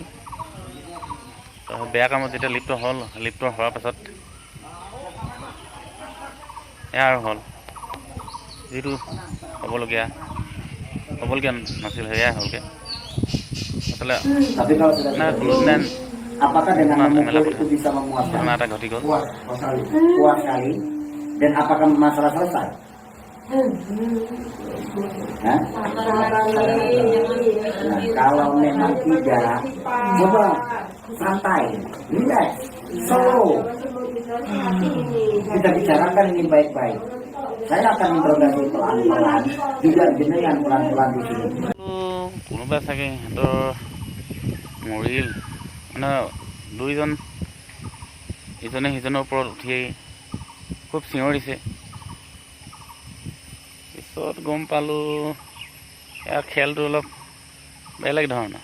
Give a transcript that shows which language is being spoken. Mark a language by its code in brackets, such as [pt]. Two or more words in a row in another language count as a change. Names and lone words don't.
[as] তো বেয়া কামত যেতিয়া লিপ্ত হোৱাৰ পাছত এয়া আৰু হ'ল যিটো হ'বলগীয়া নাছিল সেয়াই হ'লগৈ। আচলতে মানে গুৰুত্ব নাই [id] Apakah dengan [as] নুশুনা [id] memukul [as] নেমেলা [id] itu bisa memuaskan? [as] ঘটনা এটা ঘটি গ'ল। [id] Puas sekali. Dan apakah masalah selesai? Hah? Nah, kalau memang tidak, coba santai, [en] relax, slow. [id] Kita bicarakan ini baik-baik. Saya akan interogasi pelan-pelan, juga jenengan pelan-pelan di sini. [as] কোনোবা চাগে সিহঁতৰ মৰিল, মানে দুইজন ইজনে সিজনৰ ওপৰত উঠি খুব চিঞৰিছে। পিছত গম পালোঁ এয়া খেলটো অলপ বেলেগ ধৰণৰ।